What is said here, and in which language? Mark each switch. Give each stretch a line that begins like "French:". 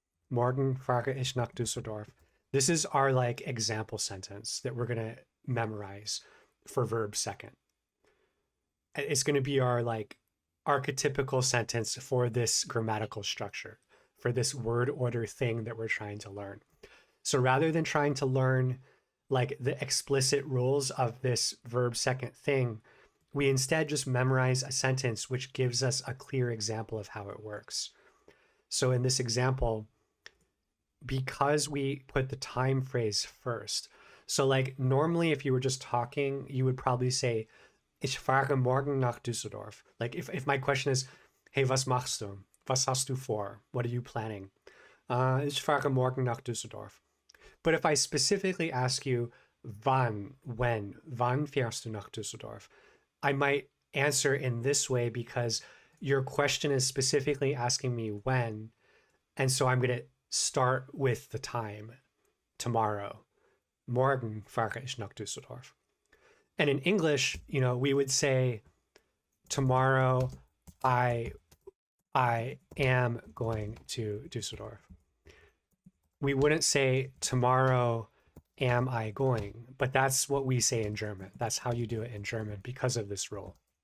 German: Morgen fahre ich nach Düsseldorf.
English: This is our like example sentence that we're going to memorize for verb second. It's going to be our like archetypical sentence for this grammatical structure, for this word order thing that we're trying to learn. So rather than trying to learn like the explicit rules of this verb second thing, we instead just memorize a sentence which gives us a clear example of how it works. So in this example, because we put the time phrase first, so like normally if you were just talking, you would probably say,
German: ich fahre morgen nach Düsseldorf.
English: Like if my question is, hey,
German: was machst du? Was hast du vor?
English: What are you planning?
German: Ich fahre morgen nach Düsseldorf.
English: But if I specifically ask you,
German: wann fährst du nach Düsseldorf?
English: I might answer in this way because your question is specifically asking me when. And so I'm going to start with the time, tomorrow.
German: Morgen fahre ich nach Düsseldorf.
English: And in English, you know, we would say, tomorrow I am going to Düsseldorf. We wouldn't say, tomorrow am I going? But that's what we say in German. That's how you do it in German because of this rule.